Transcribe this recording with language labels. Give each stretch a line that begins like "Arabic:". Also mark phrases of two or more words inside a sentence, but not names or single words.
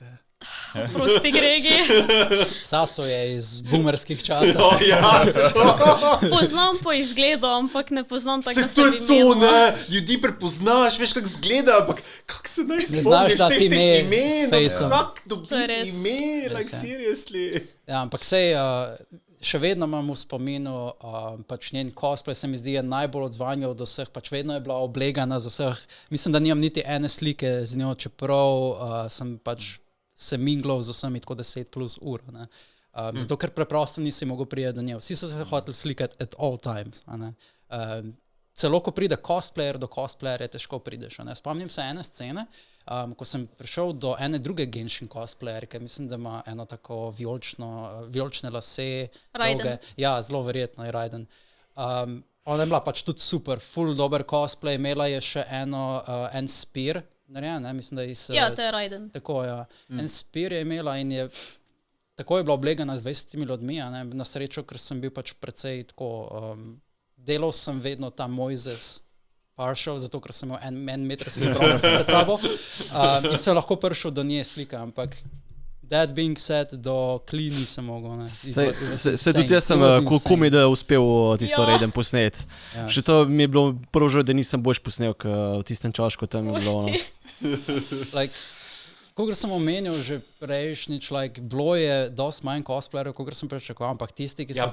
Slovenian: Prosti Gregi. Saso je iz boomerskih časov. Poznam po izgledu, ampak ne poznam tako, da se bi imela. To, ne, ljudi prepoznaš, veš, kak zgleda, ampak kak se naj spomni vseh teh imen, kak dobiti ime,
English: like seriously.
Slovenian: Ja, ampak sej, še vedno imam v spominu, pač njen cosplay se mi zdi je najbolj odzvanjal od vseh, pač vedno je bila oblegana z vseh, mislim, da nimam niti ene slike z njo, čeprav sem pač se minglal z vsemi tako 10+ ur, ne. Zato, ker preprosto nisi mogel priti do nje. Vsi so se hoteli slikati
English: at all times.
Slovenian: Celo, ko pride cosplayer, do cosplayerja težko prideš. Spomnim se ene scene, ko sem prišel do ene druge Genshin cosplayerke, mislim, da ima eno tako vijolične lase. Raiden. Ja, zelo verjetno je Raiden. Ona je bila pač tudi super, full dober cosplay, imela je še en spear, narejen, mislim, da ja, to je Raiden. Tako, ja. En spear je imela in je tako je bila oblegana z 20 ljudmi, na srečo, ker sem bil pač precej tako, delal sem vedno ta Mojzes partial, zato ker sem imel en metrski problem pred sabo in sem lahko prišel do nje slika, ampak
English: that being said,
Slovenian: do Kli nisem mogel. Se tudi jaz sem kumi, da uspel tisto Raiden posnet. Ja. Še to mi je bilo prvo žal, da nisem boljš posnel, v tistem čašku tam je bilo. Kogar sem omenil že prejšnjič, bilo je dosti manj cosplayerjev, kogar sem pričakoval, ampak tisti, ki so prišli...